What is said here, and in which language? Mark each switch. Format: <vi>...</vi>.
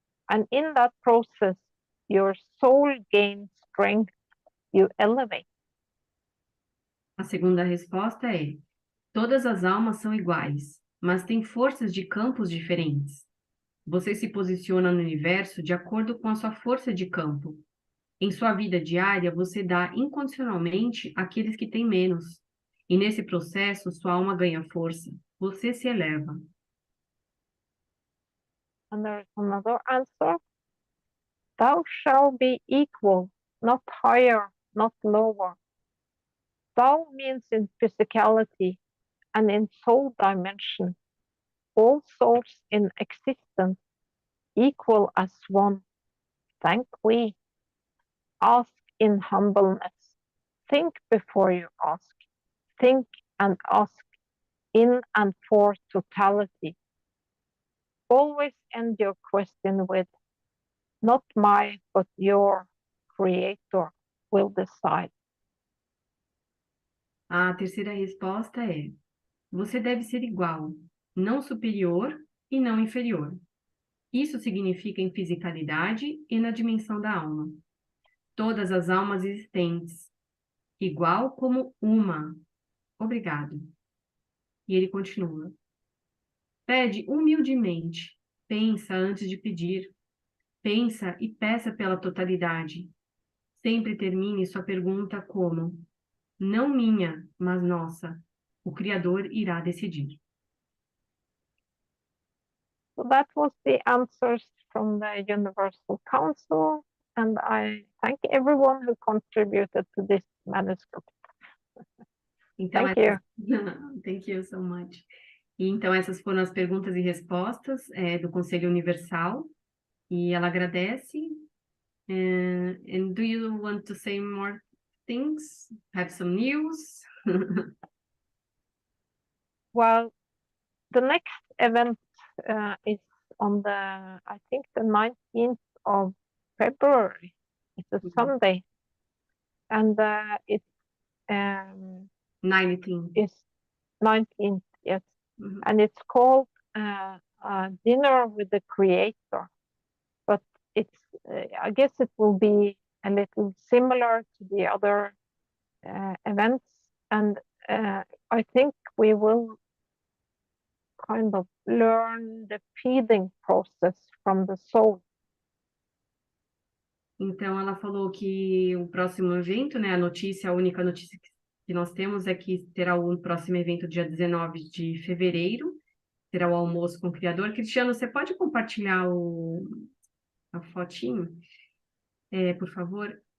<en>And in that process, your soul gains strength, you elevate.</en> <pt>A segunda resposta é: todas as almas são iguais, mas têm forças de campos diferentes. Você se posiciona no universo de acordo com a sua força de campo. Em sua vida diária, você dá incondicionalmente àqueles que têm menos. E nesse processo, sua alma ganha força. Você se eleva.</pt> <en>And there's another answer. Thou shalt be equal, not higher, not lower. Thou means in physicality and in soul dimension. All souls in existence, equal as one. Thank we. Ask in humbleness. Think before you ask. Think and ask in and for totality. Always end your question with, not my, but your creator will decide.</en> <pt>A terceira resposta é: você deve ser igual, não superior e não inferior. Isso significa em fisicalidade e na dimensão da alma. Todas as almas existentes, igual como uma. Obrigado. E ele continua. Pede humildemente, pensa antes de pedir. Pensa e peça pela totalidade. Sempre termine sua pergunta como: não minha, mas nossa. O Criador irá decidir.</pt> <en>So that was the answers from the Universal Council, and I thank everyone who contributed to this manuscript.</en> <pt>Então,</pt> <en>Thank you. Thank you so much.</en> <pt>E, então, essas foram as perguntas e respostas do Conselho Universal, e ela agradece.</pt> <en>And do you want to say more things? Have some news? Well, the next event is on I think the 19th of February. It's a Sunday, and it's 19. It's 19th, yes, and it's called Dinner with the Creator. But it's I guess it will be a little similar to the other events, and I think we will kind of learn the feeding process from the soul.</en> <pt>Então, ela falou que o próximo evento, né, a única notícia que nós temos é que terá o próximo evento dia 19 de fevereiro, terá o almoço com o Criador. Cristiano, você pode compartilhar a fotinho, por favor?</pt>